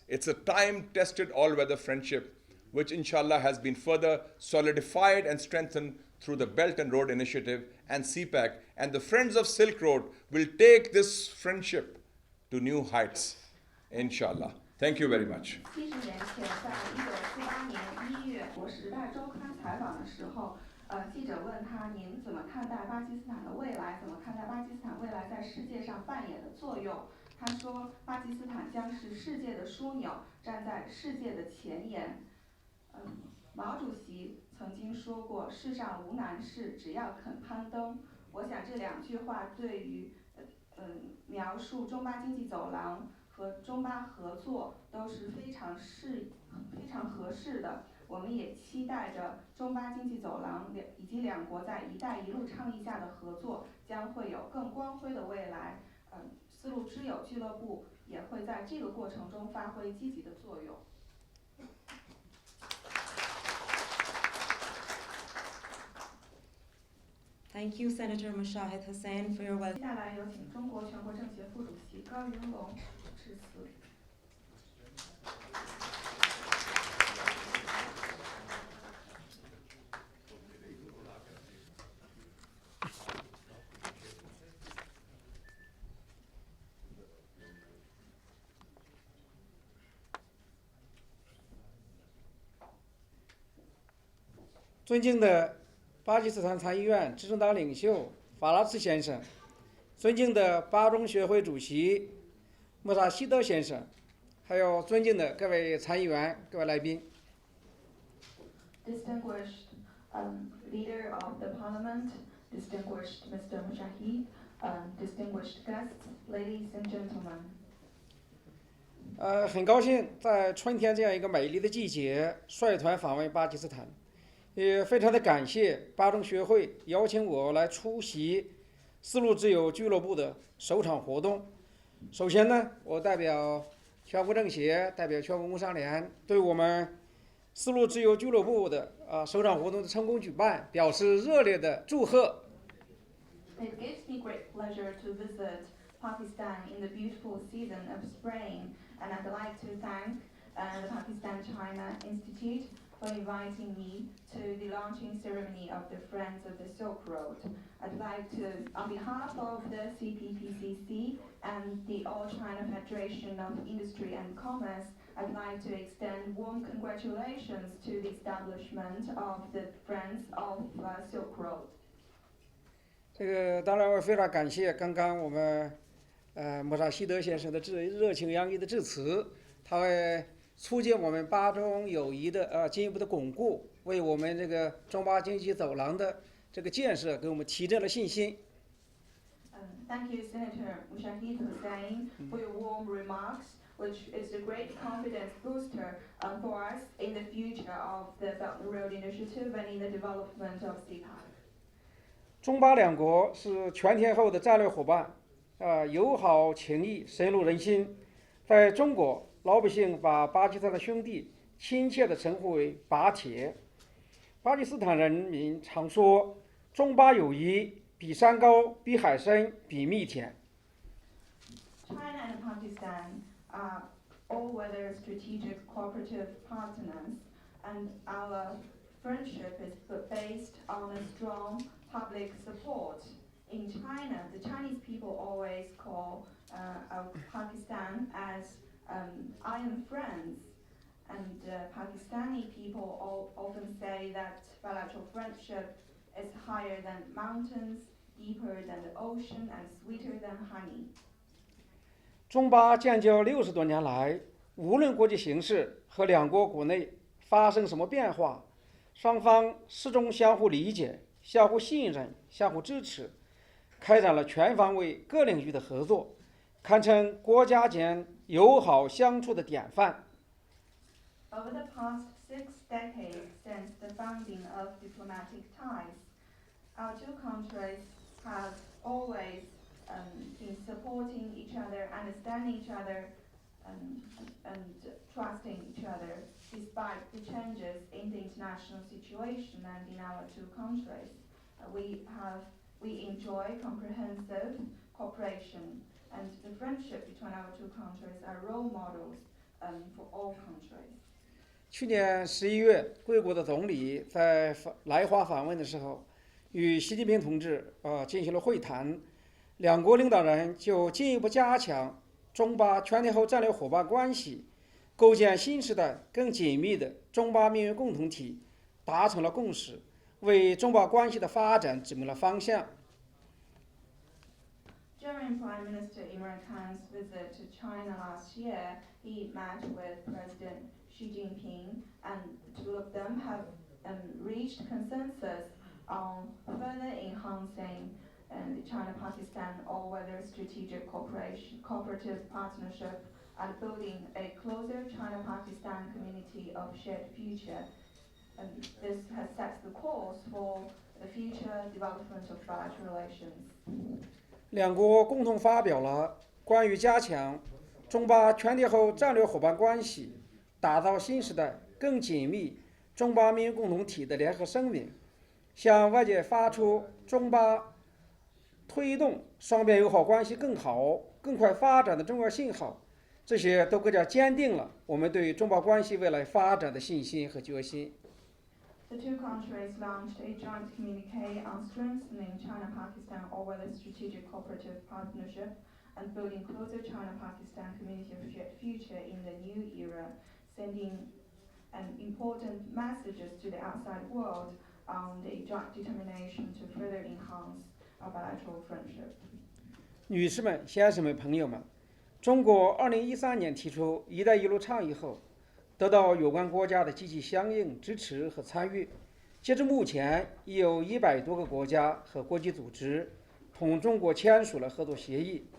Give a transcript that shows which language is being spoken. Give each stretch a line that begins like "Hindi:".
English: It's a time-tested all-weather friendship, which inshallah has been further solidified and strengthened through the Belt and Road Initiative and CPEC and the Friends of Silk Road will take this friendship to new heights, inshallah. Thank you very much.
Chinese: 70年前，在1948年1月，《时代周刊》采访的时候，记者问他：“您怎么看待巴基斯坦的未来？怎么看待巴基斯坦未来在世界上扮演的作用？” 他说：“巴基斯坦将是世界的枢纽，站在世界的前沿。” 毛主席曾经说过：“世上无难事，只要肯攀登。” 我想这2句话对于描述中巴经济走廊和中巴合作都是非常合适的。我们也期待着中巴经济走廊以及2国在“一带一路”倡议下的合作将会有更光辉的未来。丝路之友俱乐部也会在这个过程中发挥积极的作用。
English: Thank you, Senator Mushahid Hussain, for your
Chinese: 接下来有请中国全国政协副主席高云龙致辞。尊敬的巴基斯坦参议院执政党领袖法拉茨先生，尊敬的巴中学会主席穆萨希德先生，还有尊敬的各位参议员、各位来宾。
English: Distinguished Leader of the Parliament, distinguished Mr. Mushahid, distinguished guests, ladies and gentlemen.
Chinese: 很高兴在春天这样一个美丽的季节率团访问巴基斯坦，也非常的感谢巴中学会邀请我来出席丝路之友俱乐部的首场活动。首先呢，我代表全国政协，代表全国工商联，对我们丝路之友俱乐部的首场活动的成功举办表示热烈的祝贺。
English: It gives me great pleasure to visit Pakistan in the beautiful season of spring, and I'd like to thank the Pakistan-China Institute for inviting me to the launching ceremony of the Friends of the Silk Road. I'd like to, on behalf of the CPEC and the All China Federation of Industry and Commerce, I'd like to extend warm congratulations to the establishment of the Friends of Silk Road.
Chinese: 这个当然我非常感谢刚刚我们穆萨希德先生的热情洋溢的致辞，他会促进我们巴中友谊的进一步的巩固，为我们这个中巴经济走廊的这个建设给我们提振了信心。
English: Thank you, Senator Mushahid Hussain, for your warm remarks, which is a great confidence booster for us in the future of the Belt and Road Initiative and in the development of CPEC.
Chinese: 中巴2国是全天候的战略伙伴，友好情谊深入人心。在中国，老百姓把巴基斯坦的兄弟亲切地称呼为“巴铁”。巴基斯坦人民常说：“中巴友谊比山高，比海深，比蜜甜。”
English: China and Pakistan are all-weather strategic cooperative partners, and our friendship is based on a strong public support. In China, the Chinese people always call Pakistan as iron friends, and Pakistani people often say that bilateral friendship is higher than mountains, deeper than the ocean, and sweeter than honey.
Chinese: 中巴建交60多年来，无论国际形势和2国国内发生什么变化，双方始终相互理解、相互信任、相互支持，开展了全方位各领域的合作，堪称国家间友好相处的典范。
English: Over the past 6 decades since the founding of diplomatic ties, our two countries have always been supporting each other, understanding each other, and trusting each other, despite the changes in the international situation and in our two countries. We enjoy comprehensive cooperation, and the friendship between our two countries are role models for all countries.
Chinese: 去年11月，贵国的总理在来华访问的时候，与习近平同志进行了会谈，两国领导人就进一步加强中巴全天候战略伙伴关系，构建新时代更紧密的中巴命运共同体达成了共识，为中巴关系的发展指明了方向。
English: During Prime Minister Imran Khan's visit to China last year, he met with President Xi Jinping, and the two of them have reached consensus on further enhancing the China-Pakistan all-weather strategic cooperative partnership and building a closer China-Pakistan community of shared future. And this has set the course for the future development of bilateral relations.
Chinese: 两国共同发表了关于加强中巴全天候战略伙伴关系，打造新时代更紧密中巴命运共同体的联合声明，向外界发出中巴推动双边友好关系更好、更快发展的重要信号。这些都更加坚定了我们对中巴关系未来发展的信心和决心。
English: The two countries launched a joint communique on strengthening China-Pakistan all-weather strategic cooperative partnership and building closer China-Pakistan community of shared future in the new era, sending important messages to the outside world on the joint determination to further enhance our bilateral friendship.
Chinese: 女士们、先生们、朋友们，中国2013年提出“一带一路”倡议后，得到有关国家的积极响应、支持和参与。截至目前，已有100多个国家和国际组织同中国签署了合作协议。